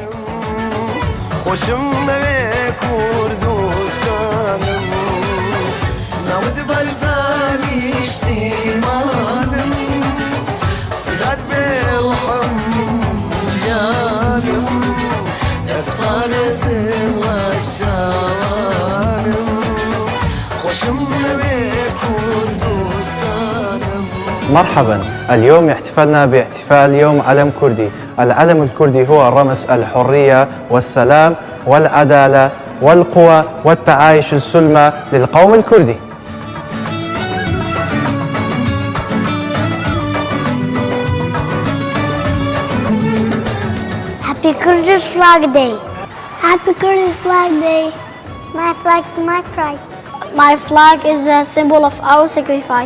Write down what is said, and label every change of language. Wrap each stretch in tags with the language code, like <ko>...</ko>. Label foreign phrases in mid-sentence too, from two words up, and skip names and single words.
<ckb>خۆشم ئەوێ کوردستانم ناود بەرزانیشتیمانم فدات بێ وەحەم جانم دەستپارێزم وەک چاوانم خۆشم ئەوێ کوردستانم.</ckb> <ar>مرحبا، اليوم احتفلنا باحتفال يوم علم كردي. العلم الكردي هو رمز الحرية والسلام والعدالة والقوة والتعايش السلمى للقوم الكردي.</ar> <en>Happy Kurdish Flag Day. Happy Kurdish Flag Day. My flag is my pride. My flag is a symbol of our sacrifice.</en>